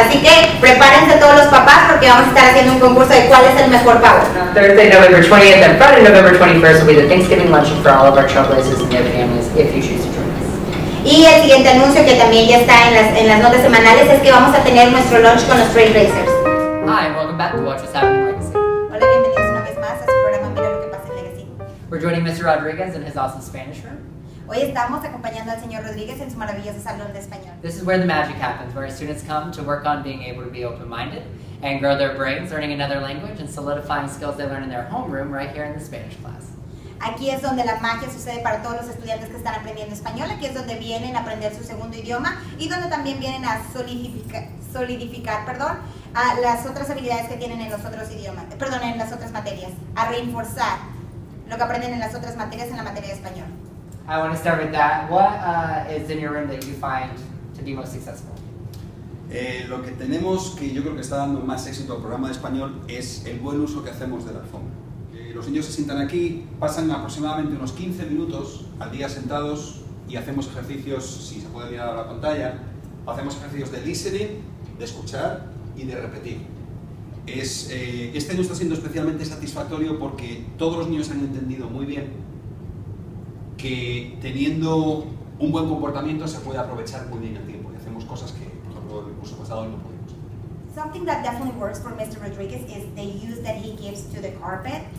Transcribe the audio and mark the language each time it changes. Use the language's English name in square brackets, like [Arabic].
[Spanish] Así que prepárense todos los papás porque vamos a estar haciendo un concurso de cuál es el mejor pavo. [English] Thursday, November 20th and Friday, November 21st will be the Thanksgiving luncheon for all of our trailblazers and their families if you choose to join us. [Spanish] Y el siguiente anuncio que también ya está en las notas semanales es que vamos a tener nuestro lunch con los trailblazers. [English] Hi, and welcome back to Watch What's Happening Legacy. [Spanish] Hola, bienvenidos una vez más a su programa Mira lo que pasa en Legacy. [English] We're joining Mr. Rodriguez in his awesome Spanish room. [Spanish] Hoy estamos acompañando al señor Rodríguez en su maravilloso salón de español. [English] This is where the magic happens, where students come to work on being able to be open-minded and grow their brains, learning another language and solidifying skills they learn in their homeroom right here in the Spanish class. [Spanish] Aquí es donde la magia sucede para todos los estudiantes que están aprendiendo español. Aquí es donde vienen a aprender su segundo idioma y donde también vienen a solidificar las otras habilidades que tienen en los otros idiomas, en las otras materias, a reforzar lo que aprenden en las otras materias en la materia de español. [English] I want to start with that. What is in your room that you find to be most successful? [Spanish] Lo que tenemos que yo creo que está dando más éxito al programa de español es el buen uso que hacemos de la alfombra. Los niños se sientan aquí, pasan aproximadamente unos 15 minutos al día sentados y hacemos ejercicios, si se puede mirar a la pantalla, hacemos ejercicios de listening, de escuchar y de repetir. Este año está siendo especialmente satisfactorio porque todos los niños han entendido muy bien que teniendo un buen comportamiento se puede aprovechar muy bien el tiempo y hacemos cosas que, por ejemplo, el curso pasado no pudimos. [English] Something that definitely works for Mr. Rodriguez is the use that he gives to the carpet.